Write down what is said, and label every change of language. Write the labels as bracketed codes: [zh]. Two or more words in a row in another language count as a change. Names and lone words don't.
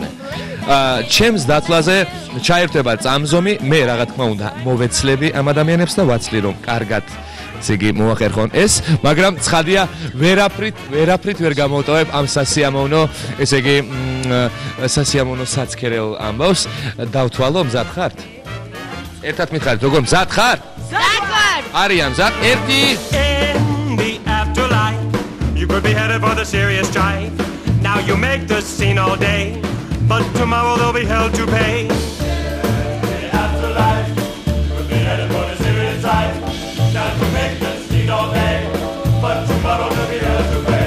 [ka] ჩემს დათვლაზე ჩაერთვება წამზომი, მე რა თქმა უნდა მოვეცლები ამ ადამიანებს და ვაცლი რომ კარგად ესე იგი მოახერხონ ეს, მაგრამ ცხადია ვერაფრით ვერ გამოვტოვებ ამ სასიამოვნო, ესე იგი სასიამოვნო საცქერელ ამბავს. დავთვალო, მზად ხართ? ერთად მითხარით, როგორ მზად ხარ? მზად ვარ. არიან მზად? 1 [en] In the afterlife, you could be headed for the serious strife. Now you make the scene all day, but tomorrow they'll be held to pay. In the afterlife, you could be headed for the serious strife. Now you make the scene all day, but tomorrow they'll be held to pay.